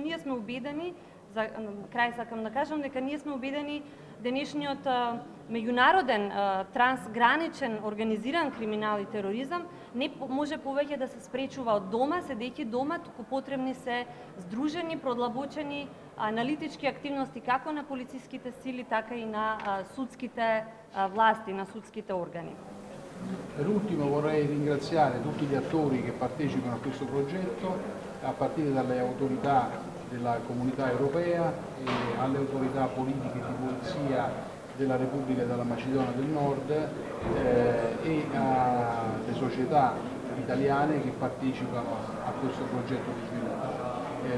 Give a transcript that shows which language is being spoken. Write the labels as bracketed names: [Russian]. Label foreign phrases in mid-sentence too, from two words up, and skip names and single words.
[Macedonian] ние сме убедени, за крај сакам да кажам дека ние сме убедени денешниот меѓународен трансграничен организиран криминал и тероризам не може повеќе да се спречува од дома, седејќи дома, туку потребни се здружени, продлабочени аналитички активности како на полициските сили, така и на судските власти, на судските органи. [Italian] Per ultimo vorrei ringraziare tutti gli attori che partecipano a questo progetto, a partire dalle autorità della Comunità Europea e alle autorità politiche di polizia della Repubblica della Macedonia del Nord e alle società italiane che partecipano a questo progetto di sviluppo.